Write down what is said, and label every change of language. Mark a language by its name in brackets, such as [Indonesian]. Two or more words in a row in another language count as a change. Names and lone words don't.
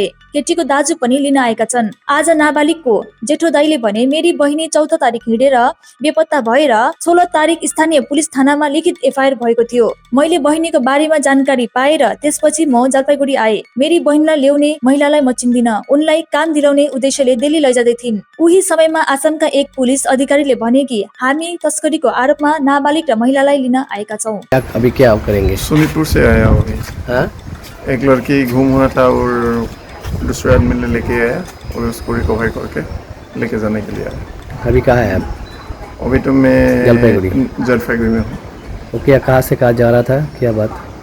[Nepali] केटीको दाजु पनि लिन आएका छन्। आज नाबालिगको जेठो दाइले भने मेरी बहिनी 14 तारिक हिँडेर बेपत्ता भएर 16 तारिक स्थानीय पुलिस थानामा लिखित एफआईआर भएको थियो। मैले बहिनीको बारेमा जानकारी पाएर त्यसपछि म जलपाइगुडी आए। मेरी बहिनीलाई ल्याउने महिलालाई म चिन्दिन। उनलाई काम दिलाउने उद्देश्यले दिल्ली लैजाँदै थिइन्। उही समयमा आसामका एक पुलिस अधिकारीले भने कि हामी तस्करीको आरोपमा नाबालिग र महिलालाई लिन आएका छौं। [Hindi] अभी क्या करेंगे? सोनीपुर से आया हूँ अभी। हाँ? एक लड़की घूम रहा था और दूसरे आदमी ने लेके आया और उसको रिकवर करके लेके जाने के लिए आया। अभी कहाँ है आप? अभी तो मैं जलपाइगुड़ी में हूँ। वो क्या कहाँ से कहाँ जा रहा था, क्या बात?